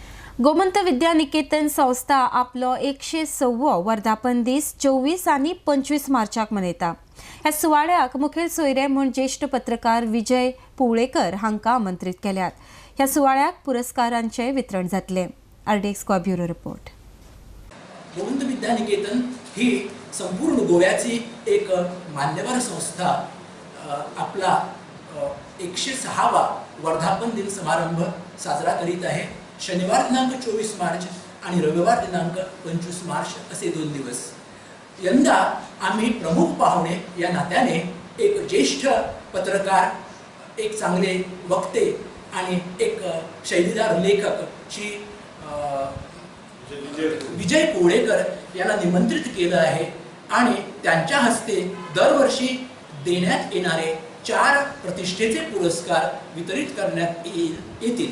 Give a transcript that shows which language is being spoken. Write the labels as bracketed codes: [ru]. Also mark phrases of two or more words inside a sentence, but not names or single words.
[kok] गोमंत विद्यानिकेतन संस्था आपलो 106वो वर्धापन दीस 24 आनी 25 मार्चाक मनयता। ह्या सुवाळ्याक मुखेल सोयरे म्हूण ज्येष्ठ पत्रकार विजय पुवळेकर हांकां आमंत्रीत केल्यात। ह्या सुवाळ्याक पुरस्कारांचे वितरण जातले। आरडीएक्स गोवा [en] bureau report. [mr] गोमंत विद्यानिकेतन ही संपूर्ण गोव्याची एक मान्यवर संस्था आपला 106वा वर्धापन दिन समारंभ साजरा करीत आहे। शनिवार दिनांक 24 मार्च आणि रविवार दिनांक 25 मार्च असे 2 दिवस। यंदा आम्ही प्रमुख पाहुणे या नात्याने एक ज्येष्ठ पत्रकार, एक चांगले वक्ते आणि एक शैलीदार लेखक श्री विजय पुवळेकर यांना निमंत्रित केलं आहे आणि त्यांच्या हस्ते दरवर्षी देण्यात येणारे 4 प्रतिष्ठेचे पुरस्कार वितरित करण्यात येतील।